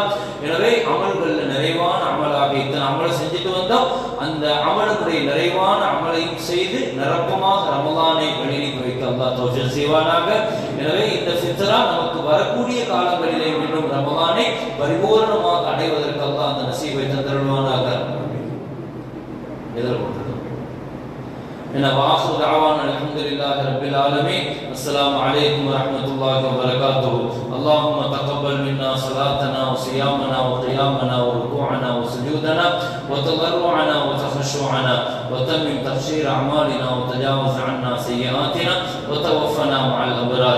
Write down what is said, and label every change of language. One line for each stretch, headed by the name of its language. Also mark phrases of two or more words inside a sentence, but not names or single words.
Tamil: எனவே அமல்கள்ல நிறைவான அமலாக இத்தனை அமலை செஞ்சுட்டு வந்தோம். அந்த அமலுடைய நிறைவான அமலையும் செய்து நிரப்பமாக ரமலானை வெளிநீக்கி வைக்க அல்லாஹ் தௌஃபீக் செய்வானாக. எனவே இந்த ஃபித்ரா நமக்கு வரக்கூடிய காலங்களிலே மீண்டும் ரமலானை பரிபூர்ணமாக அடைவதற்கு அல்லாஹ் அந்த நசீபை தந்தருள்வானாக.
Arabic: وآخر دعوانا الحمد لله رب العالمين. السلام عليكم ورحمة الله وبركاته. اللهم تقبل منا صلاتنا وصيامنا وقيامنا وركوعنا وسجودنا وتضرعنا وتخشعنا وتمم تبشير أعمالنا وتجاوز عنا سيئاتنا وتوفنا مع الأبرار.